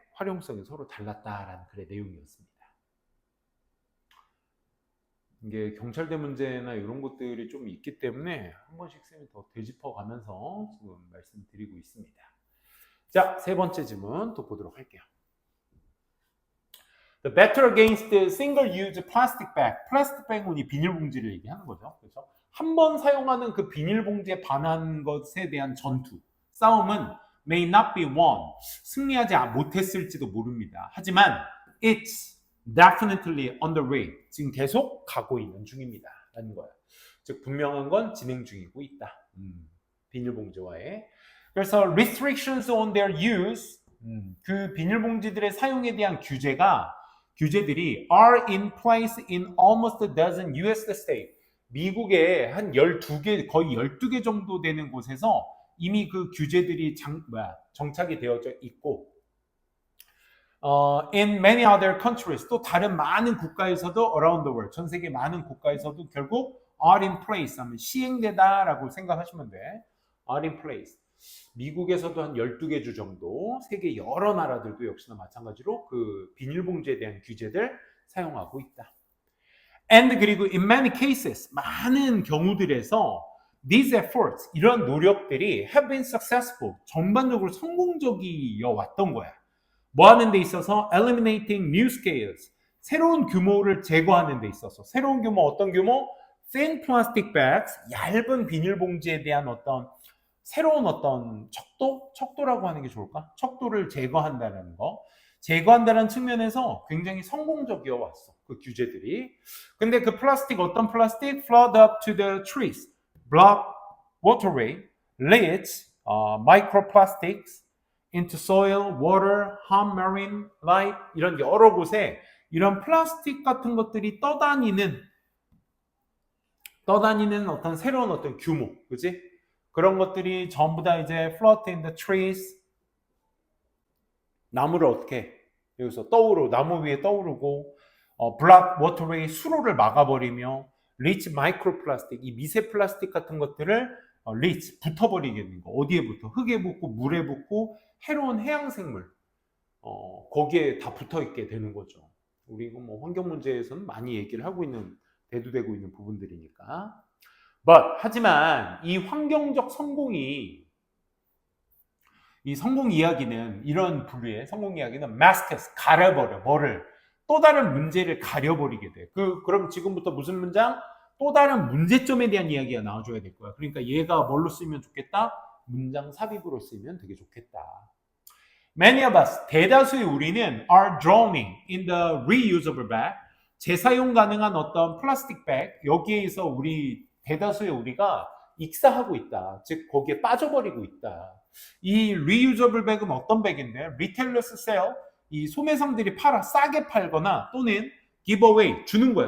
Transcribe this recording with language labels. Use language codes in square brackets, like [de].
[ko] 활용성이 서로 달랐다라는 글의 내용이었습니다. 이게 경찰대 문제나 이런 것들이 좀 있기 때문에 한 번씩 쌤이 더 되짚어가면서 지금 말씀드리고 있습니다. 자, 세 번째 질문 또 보도록 할게요. [en] The battle against the single-use plastic bag. [ko] 플라스틱 백은 이 비닐봉지를 얘기하는 거죠. 그래서 한 번 사용하는 그 비닐봉지에 반한 것에 대한 전투, 싸움은 [en] may not be won. [ko] 승리하지 못했을지도 모릅니다. 하지만 [en] it's definitely on the way. [ko] 지금 계속 가고 있는 중입니다. 라는 거예요. 즉 분명한 건 진행 중이고 있다. 비닐봉지와의. [en] 그래서 restrictions on their use. [ko] 그 비닐봉지들의 사용에 대한 규제들이 [en] are in place in almost a dozen US states. [ko] 미국의 한 12개, 거의 12개 정도 되는 곳에서 이미 그 규제들이 정착이 되어져 있고 [en] in many other countries, [ko] 또 다른 많은 국가에서도 [en] around the world, [ko] 전 세계 많은 국가에서도 결국 [en] are in place [ko] 하면 시행되다라고 생각하시면 돼. [en] are in place. [ko] 미국에서도 한 12개 주 정도, 세계 여러 나라들도 역시나 마찬가지로 그 비닐봉지에 대한 규제들 사용하고 있다. [en] And [ko] 그리고 [en] in many cases, [ko] 많은 경우들에서 [en] these efforts, [ko] 이런 노력들이 [en] have been successful, [ko] 전반적으로 성공적이어 왔던 거야. 뭐 하는 데 있어서 [en] eliminating new scales, [ko] 새로운 규모를 제거하는 데 있어서 새로운 규모 어떤 규모? [en] thin plastic bags, [ko] 얇은 비닐봉지에 대한 어떤 새로운 어떤 척도라고 하는 게 좋을까? 척도를 제거한다는 거. 제거한다는 측면에서 굉장히 성공적이어 왔어. 그 규제들이. 근데 그 플라스틱 어떤 플라스틱? [en] Flood up to the trees, block waterway, leach microplastics into soil, water, harm marine life, [ko] 이런 여러 곳에 이런 플라스틱 같은 것들이 떠다니는 어떤 새로운 어떤 규모, 그지? 그런 것들이 전부 다 이제 [en] float in the trees, [ko] 나무를 어떻게 여기서 나무 위에 떠오르고 [en] block waterway, [ko] 수로를 막아버리며 [en] leach microplastic, [ko] 이 미세 플라스틱 같은 것들을 leach 붙어버리게 되는 거. 어디에 붙어? 흙에 붙고 물에 붙고 해로운 해양 생물 거기에 다 붙어 있게 되는 거죠. 우리 뭐 환경 문제에서는 많이 얘기를 하고 있는 대두되고 있는 부분들이니까. 하지만 이 환경적 성공이 이 성공 이야기는 이런 부류의 성공 이야기는 [en] masks [ko] 가려버려 뭐를 또 다른 문제를 가려버리게 돼. 그럼 지금부터 무슨 문장? 또 다른 문제점에 대한 이야기가 나와줘야 될 거야. 그러니까 얘가 뭘로 쓰면 좋겠다? 문장 삽입으로 쓰면 되게 좋겠다. [en] Many of us, [ko] 대다수의 우리는 [en] are drowning in the reusable bag. [ko] 재사용 가능한 어떤 플라스틱 백, 여기에서 대다수의 우리가 익사하고 있다. 즉 거기에 빠져버리고 있다. 이 [en] reusable bag [ko] 은 어떤 백인데? [en] retailers sell, [ko] 이 소매상들이 싸게 팔거나 또는 [en] give away, [ko] 주는 거야.